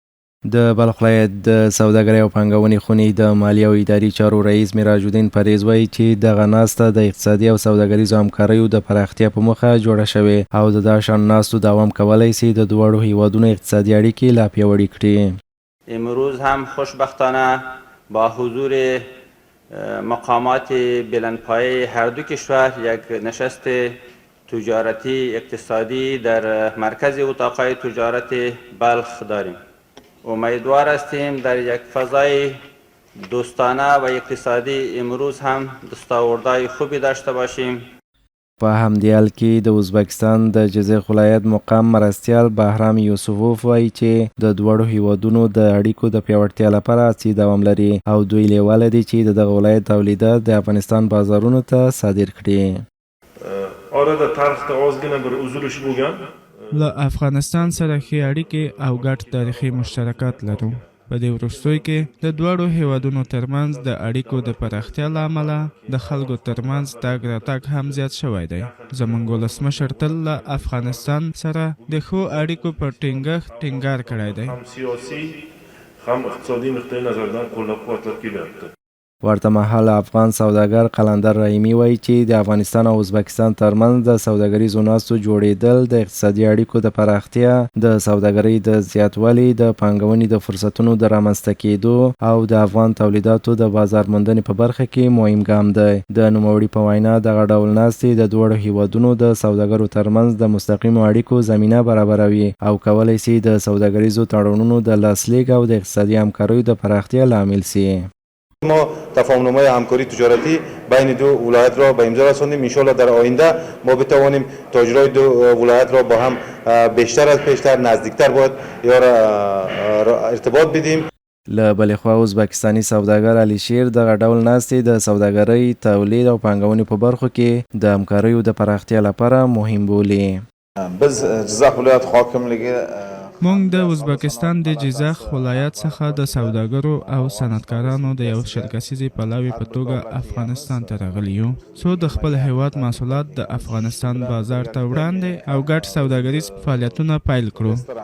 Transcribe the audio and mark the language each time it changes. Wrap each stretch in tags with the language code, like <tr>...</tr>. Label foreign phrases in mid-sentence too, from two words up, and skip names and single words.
<ps>د بلخ ولایت د سوداګرۍ او پانګونې خونې د مالی او اداري چارو رئیس میراج الدین پریز وایي چې دغه ناسته د اقتصادي او سوداګریزو همکاریو د پراختیا په موخه جوړه شوې او د دغه شان ناستو دوام کولی سي د دواړو هیوادونو اقتصادي اړیکې لا پیاوړې کړي.</ps> <fa>امروز هم خوشبختانه با حضور مقامات بلندپایه هر دو کشور یک نشست تجارتی اقتصادی در مرکز اتاقهای تجارت بلخ داریم. امیدوار هستیم در یک فضای دوستانه و اقتصادی امروز هم دستاوردهای خوبی داشته باشیم.</fa> <ps>په همدې حال کې د ازبکستان د جیزق ولایت مقام مرستیال بهرام یوسفوف وایي چې د دواړو هیوادونو د اړیکو د پیاوړتیا لپاره هڅې دوام لري او دوی لیواله دي چې دغه ولایت تولیدات د افغانستان بازارونو ته صادر کړي.</ps> <uz>Orada tarixda ozgina bir uzilish bo'lgan.</uz> <ps>له افغانستان سره ښې اړیکې او ګډ تاریخي مشترکات لرو. په دې وروستیو کې د دواړو هیوادونو ترمنځ د اړیکو د پراختیا له امله د خلکو ترمنځ تګ راتګ هم زیات شوی دی. زموږ ولسمشر تل له افغانستان سره د ښو اړیکو پر ټینګار کړی دی.</ps> <uz>ham siyosiy ham iqtisodiy nuqtai nazardan qo'llab-quvvatlab kelyapti.</uz> <ps>ورته مهال افغان سوداګر قلندر رحیمي وایي چې د افغانستان او ازبکستان ترمنځ د سوداګریزو ناستو جوړېدل د اقتصادي اړیکو د پراختیا، د سوداګرۍ د زیاتوالي، د پانګونې د فرصتونو د رامنځته کېدو او د افغان تولیداتو د بازار موندنې په برخه کې مهم ګام دی. د نوموړي په وینا دغه ډول ناستې د دواړو هیوادونو د سوداګرو ترمنځ د مستقیمو اړیکو زمینه برابروي او کولی شي د سوداګریزو تړونونو د لاسلیک او د اقتصادي همکاریو د پراختیا لامل شي.</ps> <fa>ما تفاهمنامه همکاری تجارتی بین دو ولایت را به امضا رساندیم.</fa> <ar>ان شاء الله</ar> <fa>در آینده ما بتوانیم تاجرای دو ولایت را با هم بیشتر از پیشتر نزدیکتر باید ارتباط بدیم.</fa> <ps>له بلې خوا ازبکستاني سوداګر علي شیر دغه ډول ناستې د سوداګرۍ، تولید او پانګونې په برخو کې د همکاریو د پراختیا لپاره مهم بولي.</ps> <uz>biz Jizzax viloyati hokimligi</uz> <ps>موږ د ازبکستان د جیزاخ ولایت څخه د سوداګرو او صنعتکارانو د یو شرکسیزې پلاوي په توګه افغانستان ته راغلي یو څو د خپل هیواد محصولات د افغانستان بازار ته وړاندې او ګډ سوداګریز فعالیتونه پیل کړو.</ps>